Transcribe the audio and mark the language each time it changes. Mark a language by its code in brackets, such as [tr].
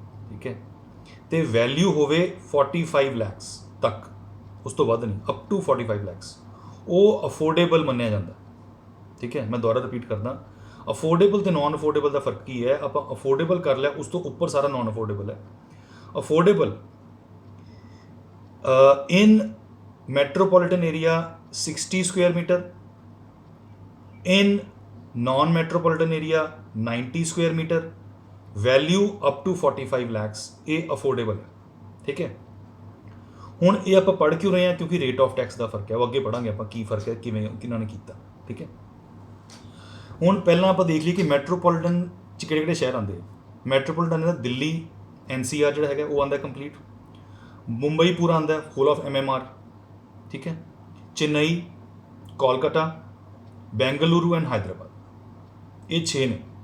[pa] ਠੀਕ ਹੈ, ਤੇ ਵੈਲਿਊ ਹੋਵੇ 45 ਲੱਖ ਤੱਕ, ਉਸ ਤੋਂ ਵੱਧ ਨਹੀਂ, ਅਪ ਟੂ 45 ਲੱਖ, ਉਹ ਅਫੋਰਡੇਬਲ ਮੰਨਿਆ ਜਾਂਦਾ। ਠੀਕ ਹੈ, ਮੈਂ ਦੁਬਾਰਾ ਰਿਪੀਟ ਕਰਦਾ, ਅਫੋਰਡੇਬਲ ਤੇ ਨਾਨ ਅਫੋਰਡੇਬਲ ਦਾ ਫਰਕ ਕੀ ਹੈ? ਆਪਾਂ ਅਫੋਰਡੇਬਲ ਕਰ ਲਿਆ, ਉਸ ਤੋਂ ਉੱਪਰ ਸਾਰਾ ਨਾਨ ਅਫੋਰਡੇਬਲ ਹੈ। [en] affordable in metropolitan area 60 square meter, in non-metropolitan area 90 square meter, value up to 45 lakhs, [pa] ਇਹ ਅਫੋਰਡੇਬਲ ਹੈ। ਠੀਕ ਹੈ, ਹੁਣ ਇਹ ਆਪਾਂ ਪੜ੍ਹ ਕਿਉਂ ਰਹੇ ਹਾਂ, ਕਿਉਂਕਿ ਰੇਟ ਆਫ ਟੈਕਸ ਦਾ ਫਰਕ ਹੈ, ਉਹ ਅੱਗੇ ਪੜ੍ਹਾਂਗੇ ਆਪਾਂ ਕੀ ਫਰਕ ਹੈ, ਕਿਵੇਂ ਕਿਹਨਾਂ ਨੇ ਕੀਤਾ। ਠੀਕ ਹੈ, ਹੁਣ ਪਹਿਲਾਂ ਆਪਾਂ ਦੇਖ ਲਈਏ ਕਿ ਮੈਟਰੋਪੋਲੀਟਨ 'ਚ ਕਿਹੜੇ ਕਿਹੜੇ ਸ਼ਹਿਰ ਆਉਂਦੇ ਆ। ਮੈਟਰੋਪੋਲੀਟਨ ਦਾ ਦਿੱਲੀ NCR ਜਿਹੜਾ ਹੈਗਾ ਉਹ ਆਉਂਦਾ ਕੰਪਲੀਟ, ਮੁੰਬਈ ਪੂਰਾ ਆਉਂਦਾ ਹੋਲ ਆਫ MMR, ਠੀਕ ਹੈ, ਚੇਨਈ, ਕੋਲਕਾਤਾ, ਬੈਂਗਲੁਰੂ ਐਂਡ ਹੈਦਰਾਬਾਦ, ਇਹ 6 ਨੇ।